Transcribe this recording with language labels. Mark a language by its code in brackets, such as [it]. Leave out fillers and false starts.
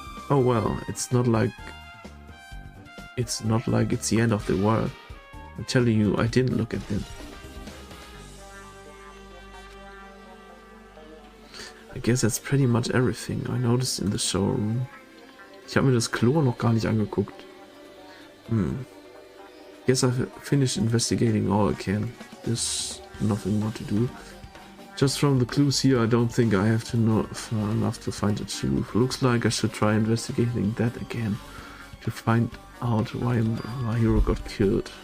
[en] Oh well, it's not like it's the end of the world. I'm telling you, I didn't look at them. I guess that's pretty much everything I noticed in the showroom. [de] Ich habe mir das Klo noch gar nicht angeguckt. [en] Guess I've finished investigating all I can. There's nothing more to do. Just from the clues here, I don't think I have to know enough to find the truth. Looks like I should try investigating that again to find out why my hero got killed.